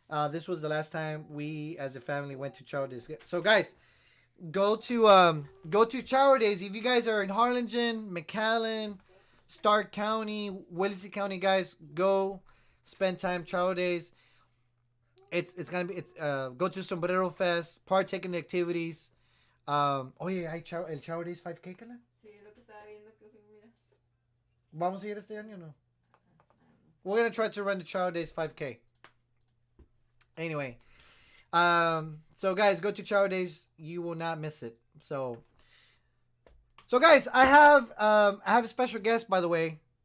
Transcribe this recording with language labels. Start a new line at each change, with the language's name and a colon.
English: This was the last time we, as a family, went to Chow Days. So, guys, go to Chow Days. If you guys are in Harlingen, McAllen, Stark County, Wellesley County, guys, go spend time Travel Days. It's gonna be go to Sombrero Fest, partake in the activities.
Spanish: Oye, hay el Travel Days 5K, ¿cala? Sí, lo que estaba viendo que mira. ¿Vamos a ir este año o no?
English: We're gonna try to run the Travel Days 5K. Anyway, so guys, go to Travel Days. You will not miss it. So guys, I have a special guest, by the way.